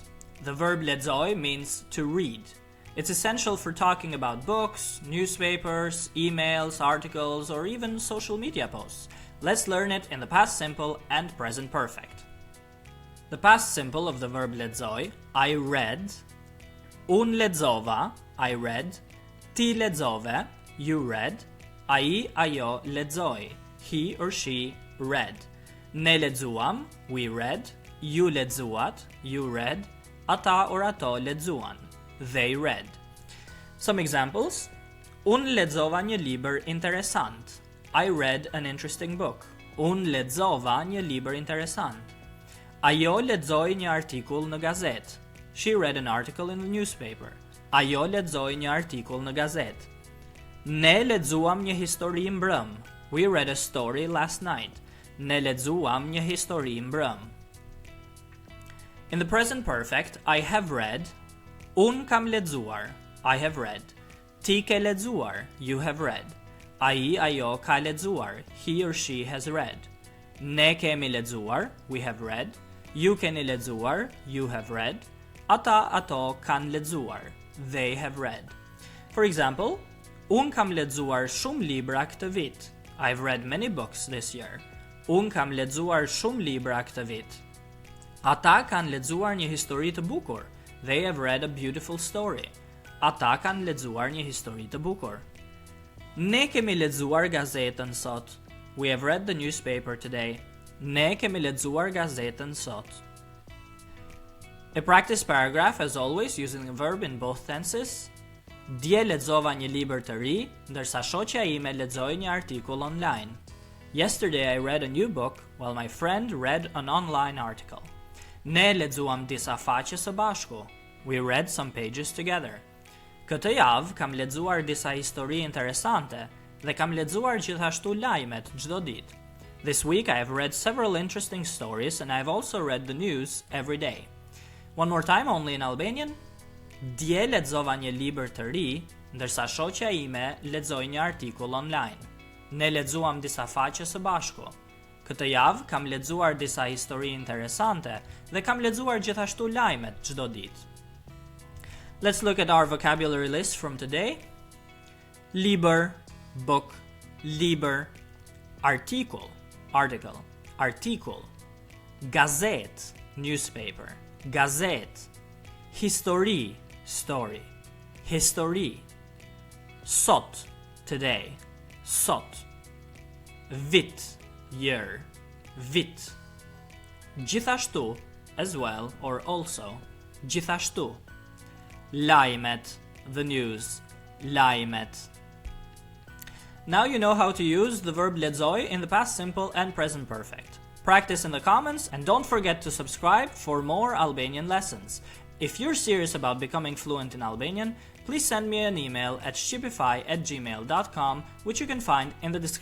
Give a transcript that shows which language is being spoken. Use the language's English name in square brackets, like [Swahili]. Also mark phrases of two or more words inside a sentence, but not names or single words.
[English] The verb lexoj means to read. It's essential for talking about books, newspapers, emails, articles, or even social media posts. Let's learn it in the past simple and present perfect. The past simple of the verb lexoj: I read, [Albanian] unë lexova, [English] I read, [Albanian] ti lexove, [English] you read, [Albanian] ai, ajo lexoi, [English] he or she read, [Albanian] ne lexuam, [English] we read, [Albanian] ju lexuat, [English] you read, [Albanian] ata or ato lexuan, [English] they read. Some examples: [Albanian] unë lexova një libër interesant, [English] I read an interesting book. [Albanian] Unë lexova një libër interesant. Ajo lexoi një artikull në gazetë. [English] She read an article in the newspaper. [Albanian] Ajo lexoi një artikull në gazetë. Ne lexuam një histori mbrëm. [English] We read a story last night. [Albanian] Ne lexuam një histori mbrëm. [English] In the present perfect, I have read. [Albanian] Unë kam lexuar. [English] I have read. [Albanian] Ti ke lexuar. [English] You have read. [Albanian] Ai, ajo ka lexuar. [English] He or she has read. [Albanian] Ne kemi lexuar. [English] We have read. [Albanian] Ju keni lexuar. [English] You have read. [Albanian] Ata, ato kanë lexuar. [English] They have read. For example, [Albanian] unë kam lexuar shumë libra këtë vit. [English] I've read many books this year. [Albanian] Unë kam lexuar shumë libra këtë vit. Ata kanë lexuar një histori të bukur. [English] They have read a beautiful story. [Albanian] Ata kanë lexuar një histori të bukur. Ne kemi lexuar gazetën sot. [English] We have read the newspaper today. [Albanian] Ne kemi lexuar gazetën sot. [English] A practice paragraph, as always, using a verb in both tenses. [Albanian] Dje lexova një libër të ri, ndërsa shoqja ime lexoi një artikull online. [English] Yesterday I read a new book, while my friend read an online article. [Albanian] Ne lexuam disa faqe së bashku. [English] We read some pages together. [Albanian] Këtë javë kam lexuar disa histori interesante dhe kam lexuar gjithashtu lajmet çdo ditë. [English] This week I have read several interesting stories and I have also read the news every day. One more time, only in Albanian. [Albanian] Dje lexova një libër të ri, ndërsa shoqja ime lexoi një artikull online. Ne lexuam disa faqe së bashku. Këtë javë kam lexuar disa histori interesante dhe kam lexuar gjithashtu lajmet çdo ditë. [English] Let's look at our vocabulary list from today. Libër, book, libër, article, article, [Albanian] artikull, gazet, newspaper, gazet, histori, story, histori, sot, today, sot, vit, year, vit, gjithashtu, [English] as well or also, [Albanian] gjithashtu, lajmet, [English] the news, lajmet. Now you know how to use the verb lexoj in the past simple and present perfect. Practice in the comments and don't forget to subscribe for more Albanian lessons. If you're serious about becoming fluent in Albanian, please send me an email at shqipify@gmail.com, which you can find in the description below.